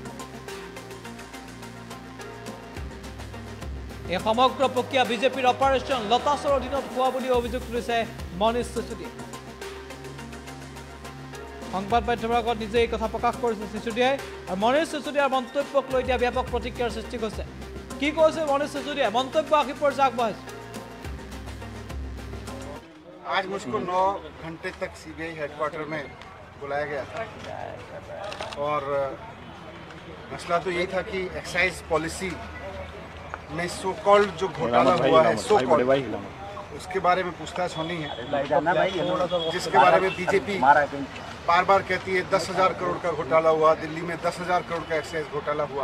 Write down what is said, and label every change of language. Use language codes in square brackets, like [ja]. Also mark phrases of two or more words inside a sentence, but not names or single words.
[as] এই সমগ্ৰ প্ৰক্ৰিয়া বিজেপিৰ অপাৰেশ্যন লতাছৰ অধীনত হোৱা বুলি অভিযোগ তুলিছে মনীষ সিসোদিয়াই। সংবাদ মাধ্যমৰ আগত নিজে এই কথা প্ৰকাশ কৰিছে সিসোদিয়াই। আৰু মনীষ সিসোদিয়াৰ মন্তব্যক লৈ দিয়া ব্যাপক প্ৰতিক্ৰিয়াৰ সৃষ্টি হৈছে। কি কৈছে মনীষ সিসোদিয়াই মন্তব্য আহি পৰ্যায় আগবঢ়াইছে। [hi] आज मुझको 9 घंटे तक [en] CBI headquarters [hi] में बुलाया गया था और मसला तो यही था कि [en] excise policy [hi] में [en] so called [hi] जो घोटाला हुआ है [en] so called [hi] उसके बारे में पूछताछ होनी है, जिसके बारे में बीजेपी बार बार कहती है 10,000 करोड़ का घोटाला हुआ, दिल्ली में 10,000 करोड़ का एक्साइज घोटाला हुआ।